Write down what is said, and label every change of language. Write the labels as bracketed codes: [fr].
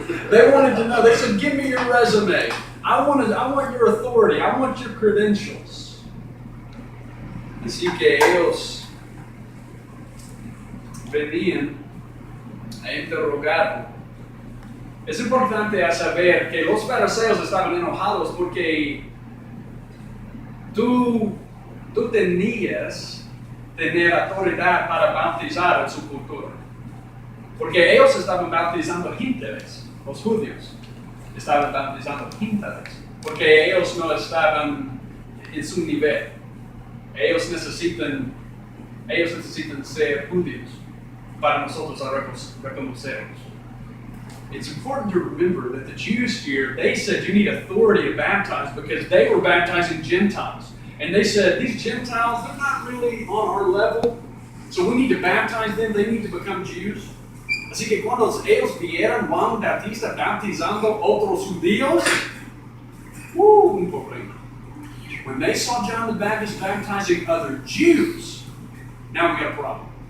[en] They wanted to know. They said, give me your resume. I want your authority. I want your credentials. [es] Así que ellos venían a interrogar. Es importante a saber que los fariseos estaban enojados porque tú tenías tener autoridad para bautizar en su cultura. Porque ellos estaban bautizando gentiles, los judíos estaban bautizando gentiles, porque ellos no estaban en su nivel. Ellos necesitan ser judíos para nosotros reconocerlos. [en] It's important to remember that the Jews here, they said you need authority to baptize because they were baptizing Gentiles. And they said, these Gentiles, they're not really on our level, so we need to baptize them, they need to become Jews. [es] Así que cuando ellos vieron Juan Bautista bautizando otros judíos, un problema. [en] When they saw John the Baptist baptizing other Jews, now we got a problem.